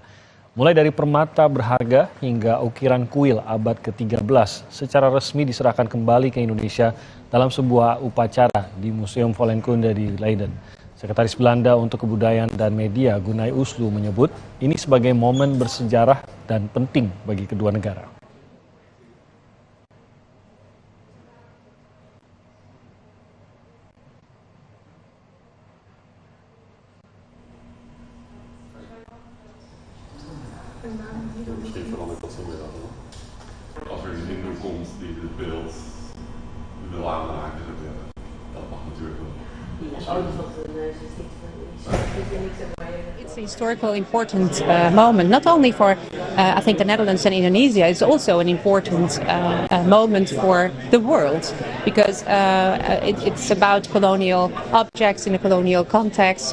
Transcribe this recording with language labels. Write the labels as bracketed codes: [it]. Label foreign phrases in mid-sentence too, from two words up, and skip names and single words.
[id] Mulai dari permata berharga hingga ukiran kuil abad ke-13 secara resmi diserahkan kembali ke Indonesia dalam sebuah upacara di Museum Volkenkunde di Leiden. Sekretaris Belanda untuk Kebudayaan dan Media Gunay Uslu menyebut ini sebagai momen bersejarah dan penting bagi kedua negara. [nl] Misschien verandert dat zo weer wel. Als er een hinder komt die het beeld wil aanraken, dat mag natuurlijk wel. [en] It's a historical important moment, not only for I think the Netherlands and Indonesia. It's also an important moment for the world because it's about colonial objects in a colonial context.